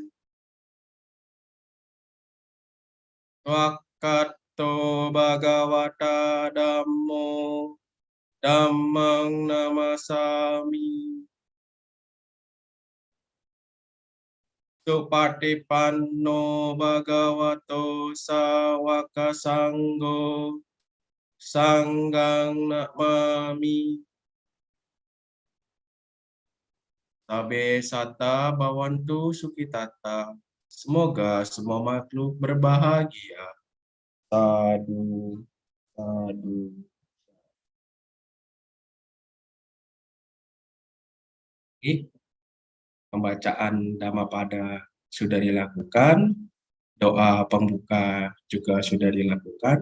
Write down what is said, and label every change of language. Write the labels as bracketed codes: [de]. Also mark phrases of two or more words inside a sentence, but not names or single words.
[pi] Wakato Bhagavata Dhammo Dhammang Namasami Supatipanno Bhagavato Sawaka Sanggo Sanggang Namami. Tabe Sata Bawantu Sukitata. [id] Semoga semua makhluk berbahagia. [pi] Sadu, sadu. [id] Pembacaan Dhammapada sudah dilakukan, doa pembuka juga sudah dilakukan.